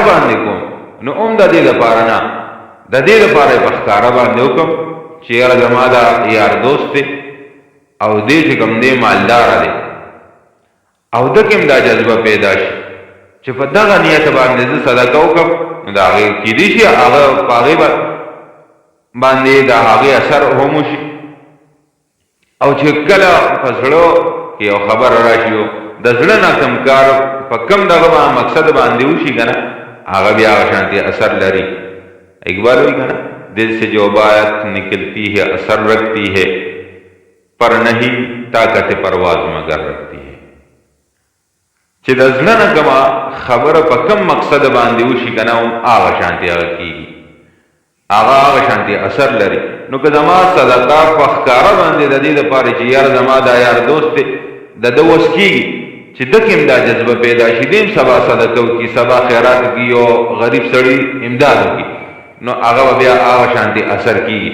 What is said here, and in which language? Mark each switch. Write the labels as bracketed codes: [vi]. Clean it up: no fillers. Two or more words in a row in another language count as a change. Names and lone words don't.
[ps] باندې کوم، نو هم د دې دپاره نه، د دې دپاره یې په ښکاره باندې وکړم چې یاره زما دا یار دوست دی او دې چې کوم دی مالداره دی او ده کې هم دا جذبه پیدا شي چې په دغه نیت باندې زه صدقه وکړم، نو د هغې کیدای شي هغه په هغې باندې د هغې اثر هم وشي. او چې کله په زړه کې یو خبره راشي د زړه نه کوم کار په کم دغه مقصد باندې وشي که نه، هغه بیا هغه شانتي اثر لري. اقبال وایي که نه، [ur] دل سے جو بات نکلتی ہے اثر رکھتی ہے، پر نہیں طاقت پرواز مگر رکھتی ہے. [ps] چې د زړه نه کومه خبره په کم مقصد باندې وشي که نه، هغه شانتي هغه کېږي، هغه شانتي اثر لري. نو که زما صدقه په ښکاره باندې د دې دپاره چې یاره زما دا یار دوست دی د ده وس کېږي چې ده کې هم دا جذبه پیدا شي، دی هم سبا صدقه وکړي، سبا خیرات وکړي، یو غریب سړي امداد وکړي، نو هغه به بیا هغه شانتي اثر کېږي.